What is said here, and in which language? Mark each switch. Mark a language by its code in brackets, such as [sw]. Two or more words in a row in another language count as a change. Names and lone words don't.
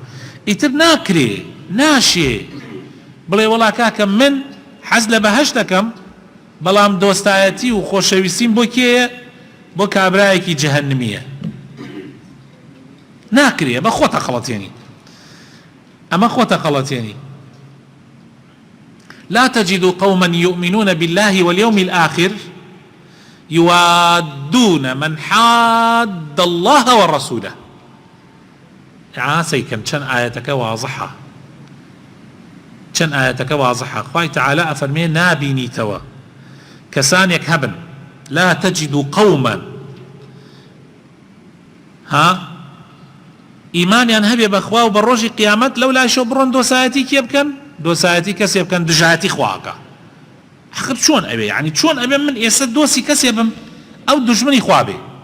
[ckb] ئیتر ناکرێ، ناشێ بڵێ وەڵا کاکە من حەز لە بەهەشت دەکەم بەڵام دۆستایەتی و خۆشەویستیم بۆ کێیە؟ بۆ کابرایەکی جەهەنەمیە. ناکرێ، بە خۆتە خەڵەتێنی، ئەمە خۆتە خەڵەتێنی. [ar] لا تجد قوما يؤمنون بالله واليوم الآخر يوادون من حاد الله ورسوله. [ckb] عاسيكم چەند ئاەتەکە واضحە، چەند ئاەتەکە واضحە. خوای تەعالە ئەفەرمێ نابینیتەوە کەسانێک هەبن [ar] لا تجد قوما [ckb] ئیمانیان هەبێ بەخوا و بە ڕۆژی قیامەت لەو لاشەوە بڕۆن دۆسایەتی کێ بکەن؟ دۆسایەتی کەسێ بکەن دژایەتی خواکە. ئەخر چۆن ئەوێ؟ یعنی چۆن ئەبێ من ئێستا دۆستی کەسێ بم ئەو دوژمنی خوا بێ؟